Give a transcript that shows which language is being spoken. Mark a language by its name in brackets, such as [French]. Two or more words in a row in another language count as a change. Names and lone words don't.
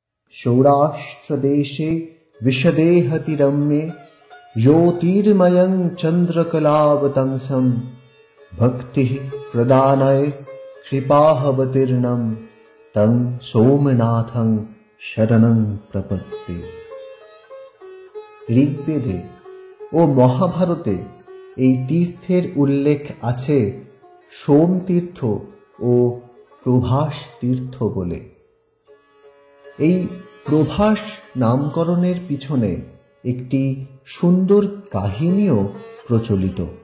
[Sanskrit] सौराष्ट्रदेशे विशदेहति रम्ये ज्योतिर्मयं चन्द्रकलावतंसं भक्तिः प्रदानय कृपावतीर्णं तं सोमनाथं शरणं प्रपद्ये। [Bangla] ঋগ্বেদে ও মহাভারতে এই তীর্থের উল্লেখ আছে সোম তীর্থ ও প্রভাস তীর্থ বলে। এই প্রভাস নামকরণের পিছনে একটি সুন্দর কাহিনীও প্রচলিত।